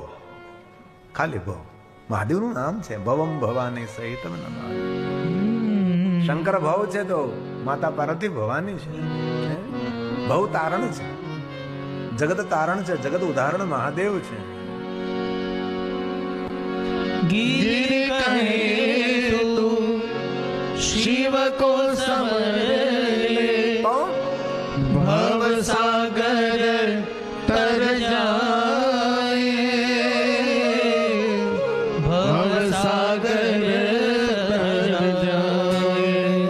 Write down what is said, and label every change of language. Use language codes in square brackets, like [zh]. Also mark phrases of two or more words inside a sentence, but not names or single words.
[gu] ખાલી ભવ મહાદેવનું નામ છે. ભવમ ભવાની સહિતમ નમામિ. શંકર ભવ છે તો માતા પાર્વતી ભવાની છે. ભવ તારણ છે, જગત તારણ છે, જગત ઉદાહરણ મહાદેવ છે. [hi] गिरि कहे तू शिव को समर ले, भव सागर तर जाए, भव सागर तर जाए।